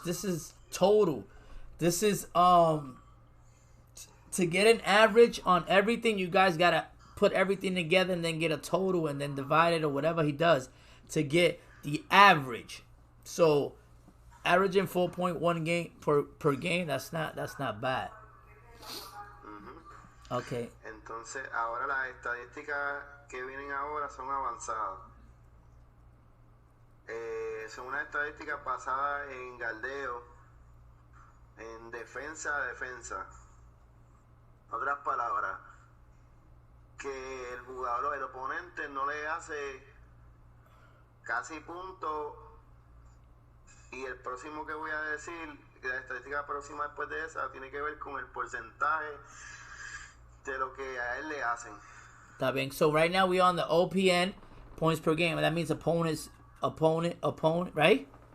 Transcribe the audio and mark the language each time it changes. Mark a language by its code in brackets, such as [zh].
[en] This is total. This is to get an average on everything. You guys gotta put everything together and then get a total and then divide it or whatever he does to get the average. So averaging 4.1 game per game, that's not bad. Okay. [es] Entonces, ahora las estadísticas que vienen ahora son avanzadas. Son unas estadísticas basadas en galdeo, en defensa a defensa. Otras palabras, que el jugador, el oponente no le hace casi punto, y el próximo que voy a decir, la estadística próxima después de esa, tiene que ver con el porcentaje de lo que a él le hacen. Está bien. [en] So right now we on the OPN, points per game. That means opponent, right?